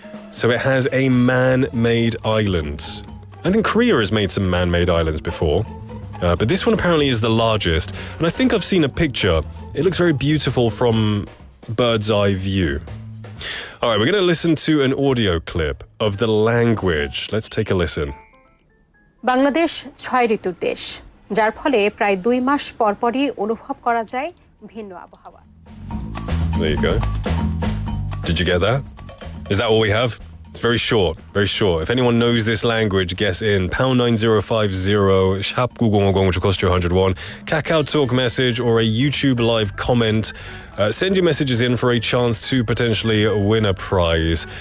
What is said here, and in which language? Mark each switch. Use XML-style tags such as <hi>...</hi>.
<en>So it has a man-made island. I think Korea has made some man-made islands before, but this one apparently is the largest. And I think I've seen a picture. It looks very beautiful from bird's eye view. All right, we're going to listen to an audio clip of the language. Let's take a listen.</en> <bn>Bangladesh 6 ঋতুর দেশ, যার ফলে প্রায় 2 মাস পরপরই অনুভব করা যায় ভিন্ন আবহাওয়া।</bn> <en>There you go. Did you get that? Is that all we have? It's very short, very short. If anyone knows this language, guess in #9050 샵 9050, which will cost you 101. Kakao Talk message or a YouTube live comment. Send your messages in for a chance to potentially win a prize.</en>